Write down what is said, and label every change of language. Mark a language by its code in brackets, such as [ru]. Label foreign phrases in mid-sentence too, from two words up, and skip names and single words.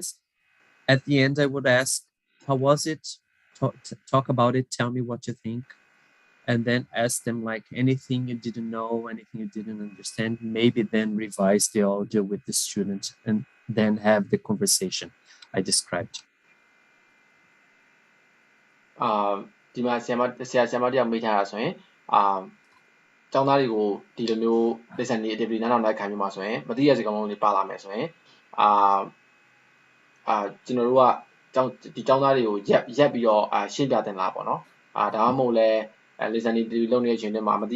[en] At the end, I would ask, how was it? Talk about it. Tell me what you think. And then ask them like anything you didn't know, anything you didn't understand, maybe then revise the audio with the student and then have the conversation I described. [my] ဒီမှာဆရာမတယောက်မေးထားတာဆိုရင်ကျောင်းသားတွေကိုဒီလိုမျိုး lesson တွေ activity နားထောင်လိုက်ခိုင်းပြီးမှဆိုရင်မသိရစကားလုံးတွေပါလာမယ်ဆိုရင်ကျွန်တော်တို့ကဒီကျောင်းသားတွေကိုရက်ပြီးတော့ရှင်းပြတင်လားပေါ့နော်ဒါမှမဟုတ်လဲ lesson တွေလုပ်နေတဲ့အချိန်တွေမှာမသိရ